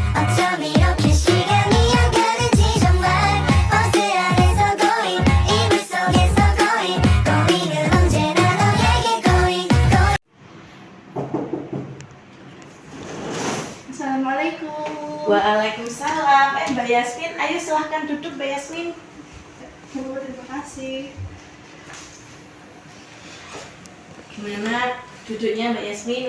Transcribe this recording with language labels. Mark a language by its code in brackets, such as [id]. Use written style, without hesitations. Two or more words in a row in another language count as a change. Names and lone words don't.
[ko] 어쩜 이렇게 시간이 안 가는지 정말 버스 안에서 고인 이불 속에서 고인은 언제나 너에게 고인. [id] Assalamualaikum. Waalaikumsalam. Mbak Yasmin, ayo silahkan duduk Mbak Yasmin. Bu, terima kasih. Gimana duduknya Mbak Yasmin?